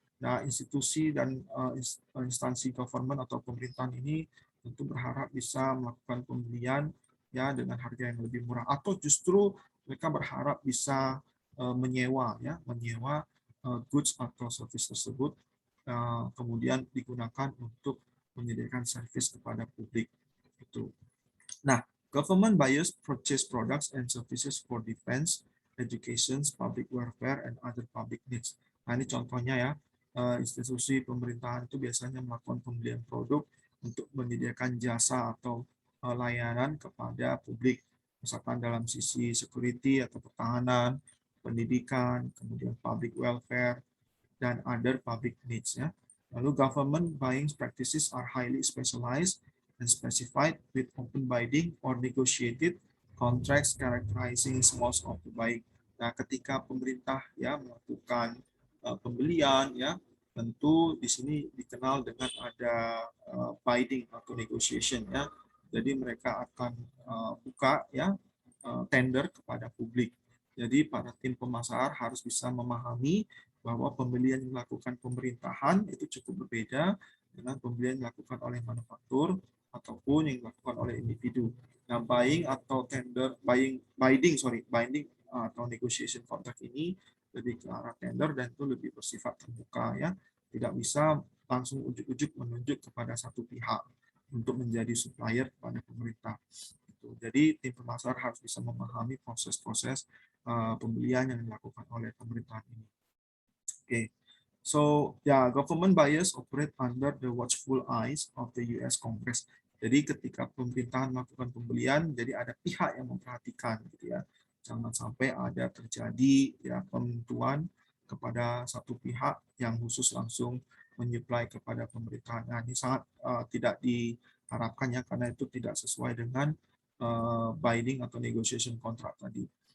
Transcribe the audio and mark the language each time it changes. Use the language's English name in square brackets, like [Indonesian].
[Indonesian] Nah, institusi dan instansi government atau pemerintahan ini tentu berharap bisa melakukan pembelian ya dengan harga yang lebih murah atau justru mereka berharap bisa menyewa ya, menyewa goods atau service tersebut kemudian digunakan untuk menyediakan service kepada publik itu. [English] Nah, government buyers purchase products and services for defense, education, public welfare, and other public needs. [Indonesian] Nah, ini contohnya ya, institusi pemerintahan itu biasanya melakukan pembelian produk untuk menyediakan jasa atau layanan kepada publik, misalkan dalam sisi security atau pertahanan, pendidikan, kemudian public welfare, dan [English] other public needs [Indonesian] ya. Lalu [English] government buying practices are highly specialized and specified with open bidding or negotiated contracts characterizing most of the buying. [Indonesian] Nah, ketika pemerintah ya melakukan pembelian ya, tentu di sini dikenal dengan ada bidding atau negotiation ya. Jadi mereka akan buka ya tender kepada publik. Jadi para tim pemasar harus bisa memahami bahwa pembelian yang dilakukan pemerintahan itu cukup berbeda dengan pembelian yang dilakukan oleh manufaktur ataupun yang dilakukan oleh individu. Nah, buying atau tender, binding atau negotiation contract ini lebih ke arah tender dan itu lebih bersifat terbuka ya, tidak bisa langsung ujuk-ujuk menunjuk kepada satu pihak untuk menjadi supplier kepada pemerintah. Jadi tim pemasar harus bisa memahami proses-proses pembelian yang dilakukan oleh pemerintahan ini. [English] Okay, so yeah, government buyers operate under the watchful eyes of the US Congress. [Indonesian] Jadi ketika pemerintahan melakukan pembelian, jadi ada pihak yang memperhatikan, gitu ya. Jangan sampai ada terjadi ya penentuan kepada satu pihak yang khusus langsung menyuplai kepada pemerintahan. Nah, ini sangat tidak diharapkan ya, karena itu tidak sesuai dengan binding atau negotiation contract tadi.